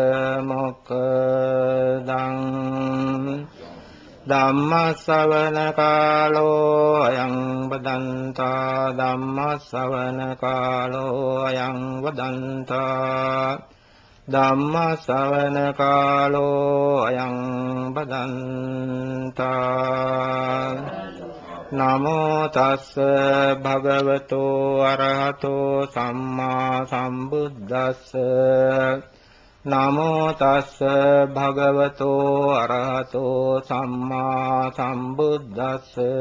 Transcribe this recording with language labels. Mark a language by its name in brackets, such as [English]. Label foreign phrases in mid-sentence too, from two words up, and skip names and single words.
[Pali] මොක්ඛදං ධම්ම ශ්‍රවණ කාලෝ අයං වදන්තා ධම්ම ශ්‍රවණ කාලෝ අයං වදන්තා ධම්ම ශ්‍රවණ කාලෝ අයං වදන්තා නමෝ තස්ස භගවතෝ අරහතෝ සම්මා සම්බුද්දස්ස නමෝ තස්ස භගවතෝ අරහතෝ සම්මා සම්බුද්දස්ස